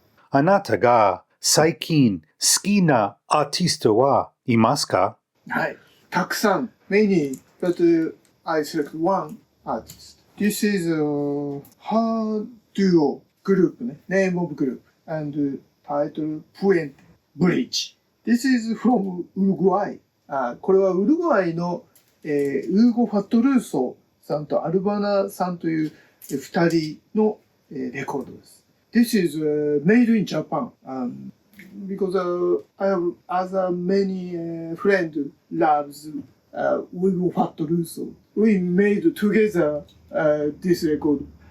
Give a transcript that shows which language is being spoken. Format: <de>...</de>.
<ja>あなたが最近好きなアーティストはいますか？はい。たくさん。</ja> <en>Many. But I select one artist. This is her duo group, name of group, and title Puente Bridge. This is from Uruguay.</en> <ja>これはウルグアイの、ウーゴ・ファットルーソさんとアルバナさんという2人の、レコードです。</ja> <en>This is made in Japan. Because I have other many friends loves Ugo Fatruso. We made together this record.</en>